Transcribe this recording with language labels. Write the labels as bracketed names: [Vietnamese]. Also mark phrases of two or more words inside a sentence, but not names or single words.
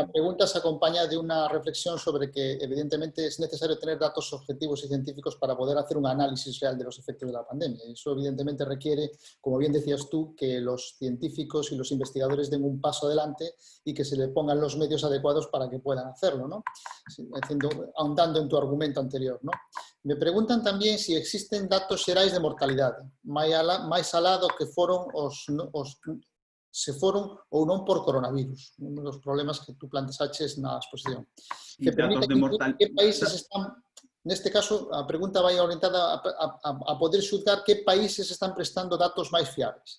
[Spanish] La pregunta se acompaña de una reflexión sobre que evidentemente es necesario tener datos objetivos y científicos para poder hacer un análisis real de los efectos de la pandemia. Eso evidentemente requiere, como bien decías tú, que los científicos y los investigadores den un paso adelante y que se le pongan los medios adecuados para que puedan hacerlo, ¿no? Ahondando en tu argumento anterior, ¿no? Me preguntan también si existen [Galician] datos xerais de mortalidade, máis alá do que se foron ou non por coronavirus, un dos problemas que tú planteaches na exposición. Que permite que países están, neste caso, a pregunta vai orientada a poder xulgar que países están prestando datos máis fiables.